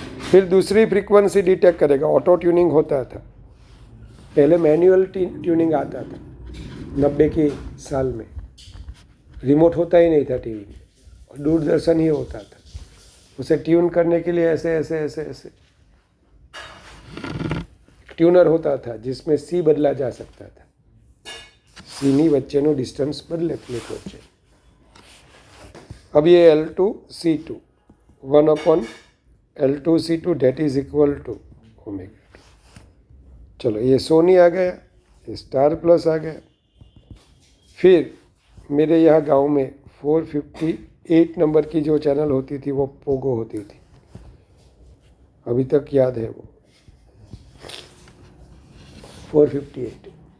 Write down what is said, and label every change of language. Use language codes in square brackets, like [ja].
[hi] फिर दूसरी frequency detect करेगा। ऑटो ट्यूनिंग होता था, पहले मैनुअल ट्यूनिंग आता था 90 के साल में, रिमोट होता ही नहीं था टीवी में, और दूरदर्शन ही होता था। उसे ट्यून करने के लिए ऐसे ऐसे ऐसे ऐसे ट्यूनर होता था जिसमें सी बदला जा सकता था। [gu] सीनी વચ્ચેનો ડિસ્ટન્સ બદલે પ્લેટ વચ્ચે। [hi] अब ये [en] L2 C2 1/L2 C2 det is equal to omega 2। [hi] चलो ये सोनी आ गया, ये स्टार प्लस आ गया। फिर मेरे यहाँ गांव में 458 नंबर की जो चैनल होती थी वो पोगो होती थी, अभी तक याद है वो 458।